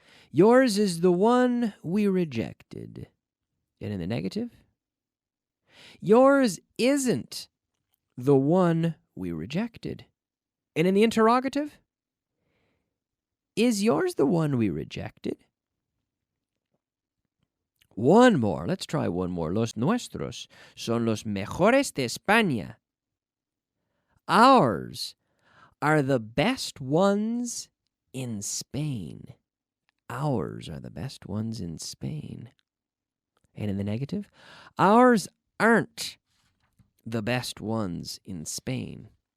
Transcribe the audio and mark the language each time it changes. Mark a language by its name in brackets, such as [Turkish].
[English] Yours is the one we rejected. And in the negative, yours isn't the one we rejected. And in the interrogative, is yours the one we rejected? One more. Let's try one more. [Spanish] Los nuestros son los mejores de España. [English] Ours are the best ones in Spain. Ours are the best ones in Spain. And in the negative, ours aren't the best ones in Spain.